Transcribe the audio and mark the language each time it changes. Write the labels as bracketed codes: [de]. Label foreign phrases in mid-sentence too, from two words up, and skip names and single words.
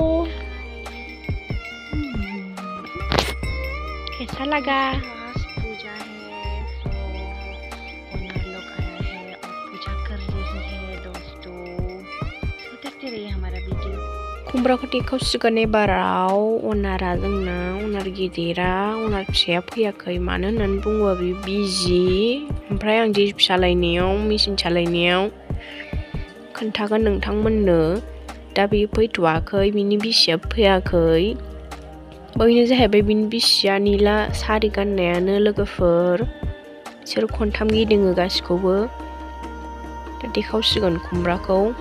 [hi] कैसा लगा? पूजा है तो ओनर लोग आया है और पूजा कर रही है दोस्तों तो देखते रहिए हमारा वीडियो [brx] खुमब्राखौ देखावसिगोन एबाराव ओनारा जोंना ओनार गिदिरा ओनार फिसाया फैयाखै मानो होननानै बुङोबा बे बिजि ओमफ्राय आं दि सालायनायाव मेसिन सालायनायाव खोन्थागोन नोंथांमोननो दा बे फैथ'वाखै बिनि बिसिया फैयाखै बैनो जाहैबाय बिनि बिसिया निला सारि गाननायानो लोगोफोर बिसोर खनथाम गिदिङो गासिखौबो दा देखावसिगोन खुमब्राखौ